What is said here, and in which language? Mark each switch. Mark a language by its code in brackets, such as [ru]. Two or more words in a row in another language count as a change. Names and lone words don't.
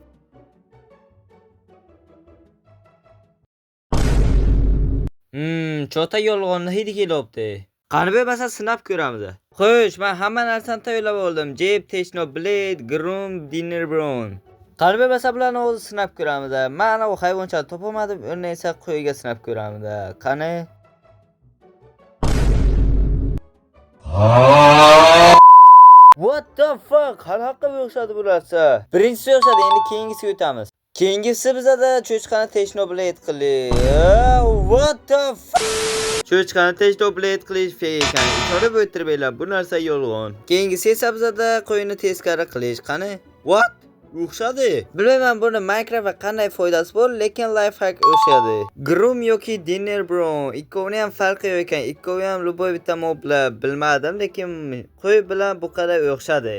[uz] Chota yolg'onni hidi kelyapti. Qani bo'lmasa sinab ko'ramiz. Xo'sh, men hamma narsani tayyorlab oldim. Jeb, Techno Blade, Grum, Dinner Brown. Qani bo'lmasa bularni o'zi sinab ko'ramiz. Men ana bu hayvonchani topolmadim, uni esa qo'yga sinab ko'ramiz. Qani? [en] What the fuck? [uz] Qanaqa o'xshadi bu narsa? Birinchisi o'xshadi, endi keyingisiga o'tamiz. Keyingisi bizada cho'chqani Techno Blade qilish. [en] What the fuck? [uz] Cho'chqani Techno Blade qilish fake ekan. Ishonib o'tiriblar, bu narsa yolg'on. Keyingisi esa bizada qo'yni teskari qilish. Qani? What? O'xshadi. Bilmayman buni Minecraftga qanday foydasi bor, lekin [en] life hack [uz] o'xshadi. Grum yoki Dinner Brown, ikkovining ham farqi yo'q ekan. Ikkovi ham luboy bitta mob bilan bilmadim, lekin qo'y bilan bu qadar o'xshadi.